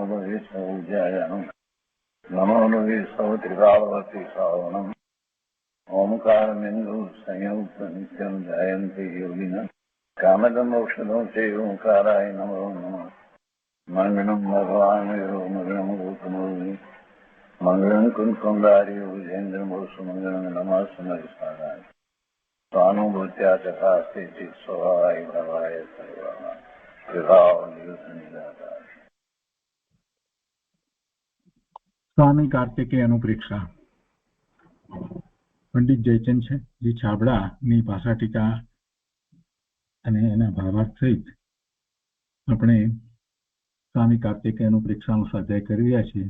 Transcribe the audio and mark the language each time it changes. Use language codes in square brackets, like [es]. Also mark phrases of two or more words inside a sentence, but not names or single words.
[sa] लोये सौज्यायानं नमो लोये सौत्रिकावती सावनं ओंकारमिन्दु संयुक्त नित्यं जयन्ति योगिनः कामदमोक्षदं च ओंकाराय नमो नमः मङ्गलं भगवान् यो मङ्गलं गौतमोनि मङ्गलं कुन्कुन्दार्यो विजेन्द्रमोसुमङ्गलं नमः समयसाराय स्वानुभूत्या चकास्ते स्वभावाय भवाय सर्वाः विभाव निदाता। [gu] સ્વામી કાર્તિકેય અનુપ્રેક્ષા પંડિત જયચંદજી છાબડાની ભાષા ટીકા અને એના ભાવાર્થ સહિત આપણે સ્વામી કાર્તિકેય અનુપ્રેક્ષાનો સ્વાધ્યાય કરી રહ્યા છીએ.